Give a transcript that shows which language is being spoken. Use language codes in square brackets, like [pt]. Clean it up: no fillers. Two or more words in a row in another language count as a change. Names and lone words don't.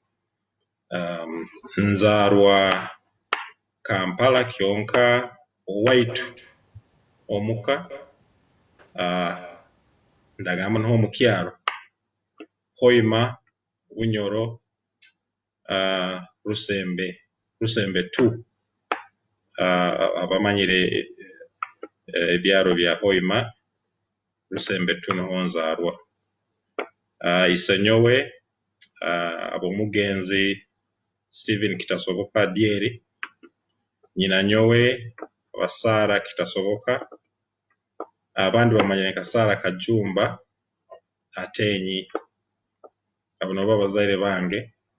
[nyo] Nzarwa Kampala kyonka owaitu omuka ndagamba no mukyaro Hoima Bunyoro Rusembe 2 abamanyire ebyaro bya Hoima Rusembe 2 no nzarwa. Isenyowe abomugenzi Stephen Kitasoboka Dieri, nyina nyowe Basara Kitasoboka, abandi bamanyire Kasara Kajumba Ateenyi, abono babazaire bange.